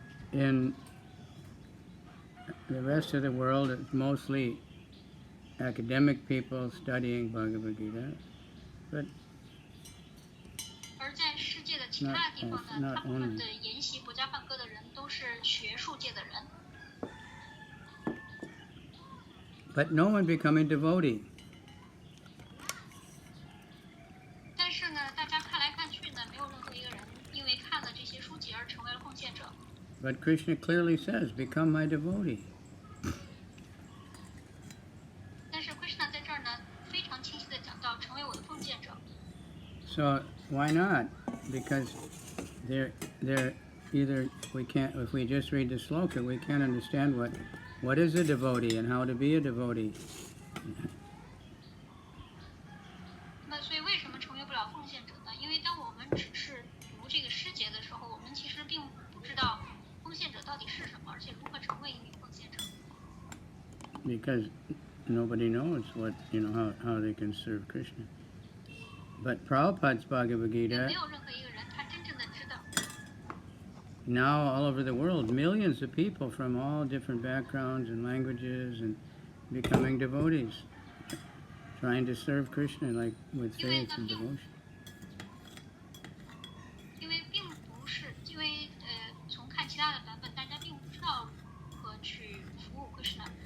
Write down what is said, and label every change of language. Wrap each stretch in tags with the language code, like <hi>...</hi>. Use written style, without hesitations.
<en>In the rest of the world, it's mostly academic people studying Bhagavad Gita, but</en> <zh>而在世界的其他地方呢，大部分的研习《博伽梵歌》的人都是学术界的人。</zh> <en>but no one becoming devotee.</en> <zh>但是呢，大家看来看去呢，没有任何一个人因为看了这些书籍而成为了奉献者。</zh> <en>But Krishna clearly says, become my devotee.</en> <zh>但是 Krishna 在这儿呢，非常清晰的讲到，成为我的奉献者。</zh> <en>So why not? Because they're either we can't, if we just read the sloka, we can't understand what is a devotee and how to be a devotee.</en> <zh>那所以为什么成为不了奉献者呢？因为当我们只是读这个诗节的时候，我们其实并不知道奉献者到底是什么，而且如何成为一名奉献者。</zh> <en>Because nobody knows how they can serve Krishna. But Prabhupada's Bhagavad</en> <zh>没</zh> <en>Gita,</en> <zh>有任何一个人他真正的知道。</zh> <en>now all over the world, millions of people from all different backgrounds and languages and becoming devotees, trying to serve Krishna like with faith and devotion.</en> <zh>因为并不是因为从看其他的版本，大家并不知道如何去服务 Krishna。</zh>